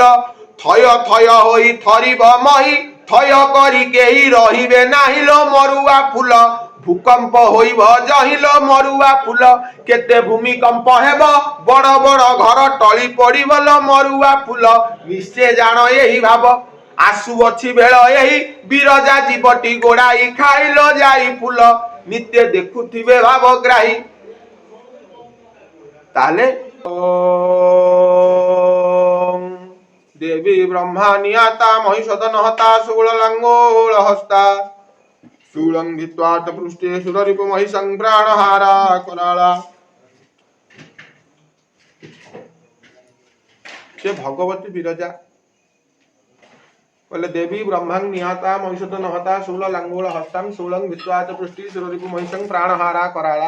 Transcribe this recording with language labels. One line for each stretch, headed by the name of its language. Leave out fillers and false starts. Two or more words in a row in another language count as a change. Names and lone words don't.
Odia: ଥୟ ଥୟ ହୋଇ ଥରିବ ମହି ଥୟ କରି କେହି ରହିବେ ନାହିଁ ଲୋ ମରୁଆ ଫୁଲ, ଭୂକମ୍ପ ହୋଇବ ଜହିଲୋ ମରୁଆ ଫୁଲ, କେତେ ଭୂମିକମ୍ପ ହେବ ବଡ଼ ବଡ଼ ଘର ଟଳି ପଡ଼ିବ ଲୋ ମରୁଆ ଫୁଲ, ନିଶ୍ଚୟ ଜାଣ ଏହି ଭାବ ଆସୁଅଛି ବେଳ ଏହି ବିରଜା ଜୀବଟି ଗୋଡ଼ାଇ ଖାଇଲ ଯାଇ ଫୁଲ, ନିତ୍ୟ ଦେଖୁଥିବେ ଭାବଗ୍ରାହୀ।
Sanskrit: ତାହେଲେ देवी ब्रह्मा नियाता महिषदन हता शूल लंगोल हस्ता, शूलं भित्वा च पृष्ठे सुररिपु महिषं प्राणहारा कराला।
Odia: ସେ ଭଗବତୀ ବିରଜା ବୋଲେ
Sanskrit: देवी ब्रह्मा नियाता महिषदन हता शूल लंगोल हस्तं, शूलं भित्वा च पृष्ठे सुररिपु महिषं प्राणहारा कराला।